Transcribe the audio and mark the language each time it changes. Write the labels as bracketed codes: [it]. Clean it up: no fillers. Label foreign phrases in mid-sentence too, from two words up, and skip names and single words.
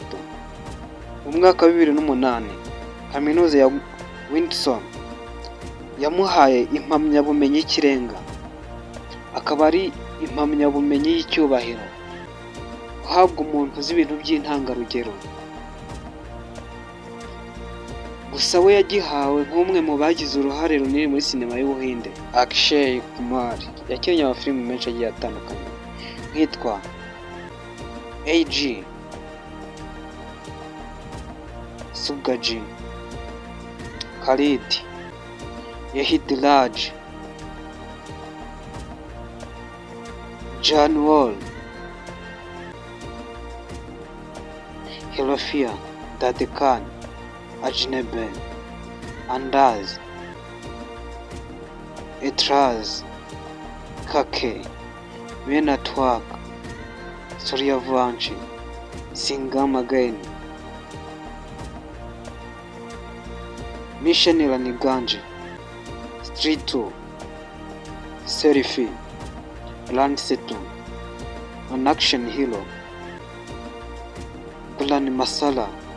[rw] Mu mwaka wa 2008 kaminuza ya Windsor yamuhaye impamyabumenyi y'ikirenga, akaba ari impamyabumenyi y'icyubahiro guhabwa umuntu uzi ibintu by'intangarugero. Gusa we yagihawe nk'umwe mu bagize uruhare runini muri sinema y'Ubuhinde. Akshay Kumar yakinnye amafilime menshi agiye atandukanye nkitwa AG, Sugaji, Khalid, Yehid Raj, Janwal, Hilafia, Dadekan, Ajneben, Andaz, Etraz, Kake, Men at Work, Suryavanshi, Singam Again, Mission Raniganji, Street 2, Selfie, Landsetu, An Action Hero, Bulan Masala,